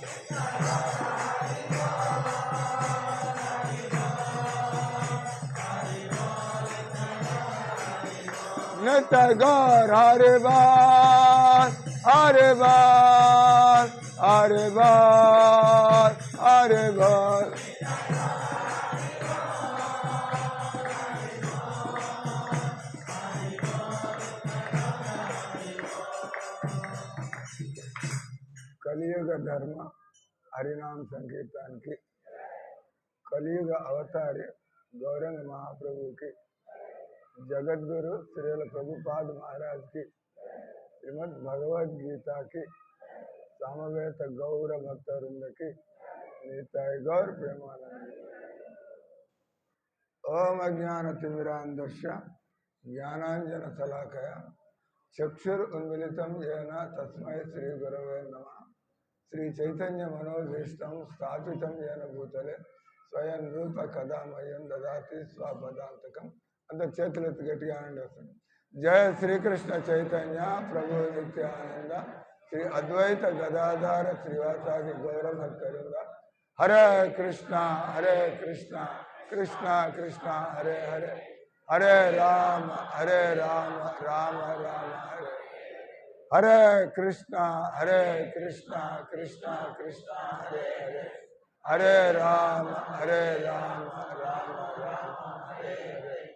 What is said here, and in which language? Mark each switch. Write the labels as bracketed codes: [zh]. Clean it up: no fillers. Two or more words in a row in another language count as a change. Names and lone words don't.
[bn] নিত্য গৌর, হরে বল, হরে বল, হরে বল, হরে বল. [te] కలియుగ ధర్మ హరినామ సంకీర్తనకి కలియుగ అవతారి గౌరంగ మహాప్రభుకి జగద్గురు శ్రీల ప్రభుపాద మహారాజ్కి శ్రీమద్ భగవద్గీతకి సమవేత గౌర భక్తవృందకి నితాయ్ గౌర్ ప్రేమానంద. [sa] ఓం అజ్ఞాన తిమిరాంధస్య జ్ఞానాంజన శలాకయ చక్షుర్ ఉన్మిళితం येन తస్మై శ్రీ గురవే నమః. శ్రీ చైతన్య మనోభీష్టం స్థాపితం येन భూతలే స్వయం రూప కదామయం దదాతి స్వపదాంతకం. [te] అందరు చేతులు ఎత్తి గట్టిగా ఆనండి వస్తుంది. [sa] జయ శ్రీకృష్ణ చైతన్య ప్రభు నిత్యానంద శ్రీ అద్వైత గదాధార శ్రీవాసాది గౌరభక్తవృంద. హరే కృష్ణ కృష్ణ కృష్ణ హరే హరే, హరే రామ రామ రామ హరే హరే కృష్ణ కృష్ణ కృష్ణ హరే హరే, హరే రామ రామ రామ హరే హరే.